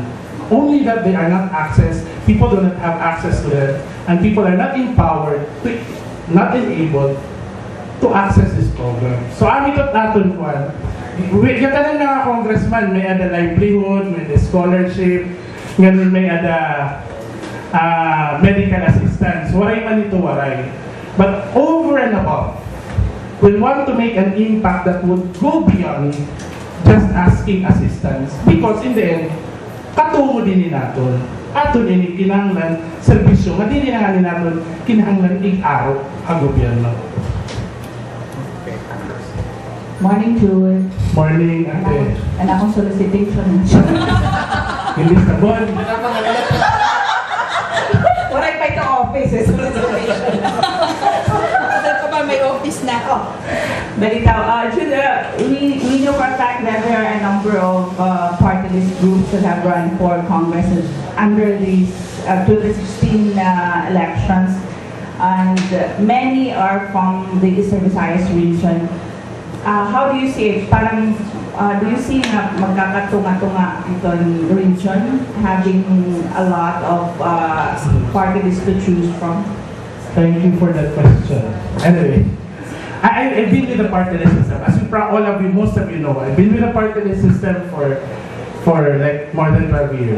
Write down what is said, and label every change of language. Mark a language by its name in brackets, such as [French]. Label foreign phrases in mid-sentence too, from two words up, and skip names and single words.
[English] Only that they are not accessed, people do not have access to them, and people are not empowered, not enabled to access this program. So, [Waray] amin ito natin kuhan. Katanan nga congressman, may ada livelihood, may ada scholarship, ngayon may ada medical assistance. Waray man ito, waray. [English] But over and above, we want to make an impact that would go beyond just asking assistance. Because in the end, [Waray] katungo din natin. Ato din kinahanglan serbisyo, nga din natin kinahanglan i-aro ang gobyerno. [English] Morning, Jules. Morning, ate. [Waray] And akong solicitation. Hindi sa bon. Waray pa ito office, solicitation. [Filipino] Saan ka ba may office na? [English] Balitaw, we know for a fact that there are a number of party list groups that have run for Congresses under these 2016 elections, and many are from the Eastern Visayas region. How do you see it? Parang, do you see [Waray] na magkakatunga-tunga itong [English] region, having a lot of party lists to choose from? Thank you for that question. Anyway, I've been with the party list system. As all of you, most of you know, I've been with the party list system for like more than 12 years.